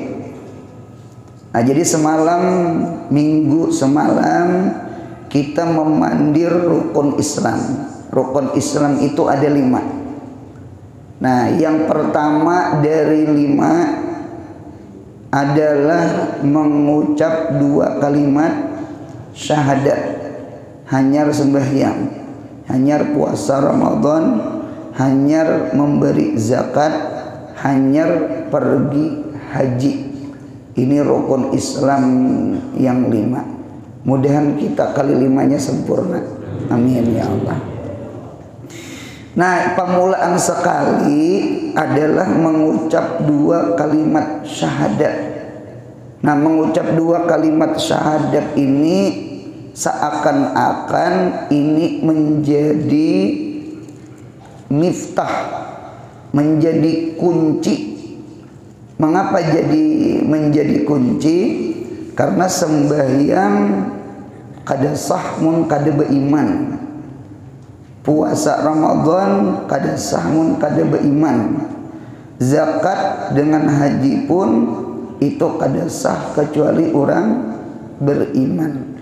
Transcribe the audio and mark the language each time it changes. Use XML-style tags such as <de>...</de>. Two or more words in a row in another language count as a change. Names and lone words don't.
<bjn>Nah, jadi semalam minggu semalam kita memandir rukun Islam. Rukun Islam itu ada 5. Nah, yang pertama dari 5 adalah mengucap 2 kalimat syahadat, hanyar sembahyang, hanyar puasa Ramadan, hanyar memberi zakat, hanyar pergi haji. Ini rukun Islam yang 5. Mudahan kita kali 5-nya sempurna.</bjn> <ar>Amin ya Allah.</ar> <bjn>Nah, permulaan sekali adalah mengucap 2 kalimat syahadat. Nah, mengucap 2 kalimat syahadat ini seakan-akan ini menjadi miftah, menjadi kunci. Mengapa jadi menjadi kunci? Karena sembahyang kada sah mun kada beriman, puasa Ramadan kada sah mun kada beriman, zakat dengan haji pun itu kada sah kecuali orang beriman.</bjn>